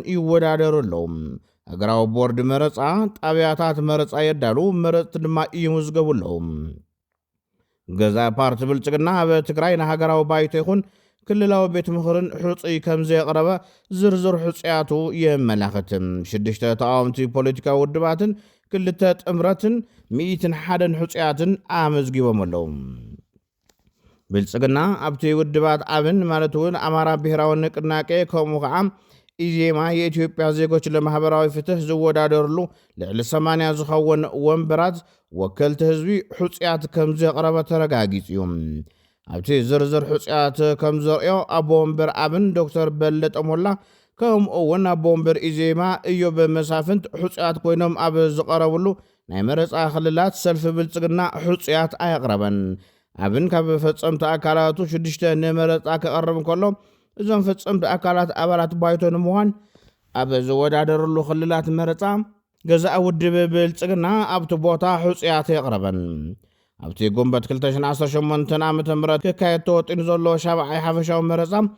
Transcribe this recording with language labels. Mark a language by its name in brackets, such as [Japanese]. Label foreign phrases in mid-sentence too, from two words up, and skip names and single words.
[Tigrinya] ይወዳደሩ ኣለዉ። ሃገራዊ ቦርድ መረፃ ጣብያታት መረፃ የዳሉ፣ መረፅቲ ድማ ይምዝገቡ ኣለዉ። ገዛ ፓርቲ ብልጽግና ኣብ ትግራይ ንሃገራዊ ባይቶ ይኹን ክልላዊ ቤት ምኽርን ሕፁይ ከም ዘየቕረበ ዝርዝር ሕፅያቱ የመላኽት። 6 ተቃወምቲ ፖለቲካዊ ውድባትን 2 ጥምረትን 101 ሕፅያትን ኣመዝጊቦም ኣለዉ። ብልጽግና ኣብቲ ውድባት ኣብን ማለት እውን ኣማራ ብሔራዊ ንቅናቄ ከምኡ ከዓ ኢዜማ የኢትዮጵያ ዜጎች ለማህበራዊ ፍትህ ዝወዳደርሉ ልዕሊ 80 ዝኸውን ወንበራት ወከልቲ ህዝቢ ሕፅያት ከም ዘቕረበ ተረጋጊጽ እዩ። ኣብቲ ዝርዝር ሕፅያት ከም ዘርእዮ ኣቦ ወንበር ኣብን ዶክተር በለጠ ሞላ ከምኡውን ኣቦ ወንበር ኢዜማ ኢዮብ መሳፍንት ሕፁያት ኮይኖም ኣብ ዝቐረብሉ ናይ መረፃ ክልላት ሰልፊ ብልጽግና ሕፁያት ኣየቕረበን። ኣብን ካብ ፈጸምቲ ኣካላቱ 6 ንመረፃ ክቐርብ እንከሎ እዞም ፈጸምቲ ኣካላት ኣባላት ባይቶ ንምዃን ኣብ ዝወዳደርሉ ክልላት መረፃ ገዛእ ውድብ ብልጽግና ኣብቲ ቦታ ሕፁያት የቕረበን። ኣብቲ ጉንበት 2018 ዓ ም ክካየድ ተወጢኑ ዘሎ 7ይ ሓፈሻዊ መረፃ